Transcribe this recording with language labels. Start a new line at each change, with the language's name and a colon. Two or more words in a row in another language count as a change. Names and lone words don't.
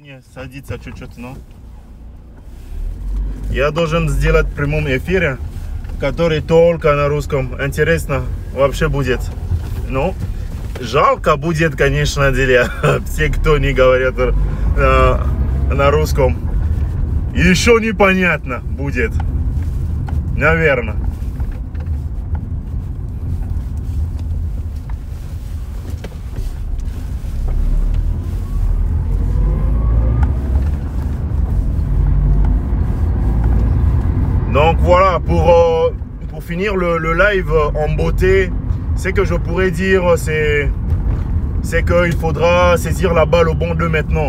Russian: Не, садиться чуть-чуть, но... Я должен сделать в прямом эфире, который только на русском. Интересно вообще будет. Ну, жалко будет, конечно, деле. Все, кто не говорят на русском. Еще непонятно будет. Наверное.
French: Donc voilà, pour finir le live en beauté, ce que je pourrais dire, c'est qu'il faudra saisir la balle au bon d'eux maintenant.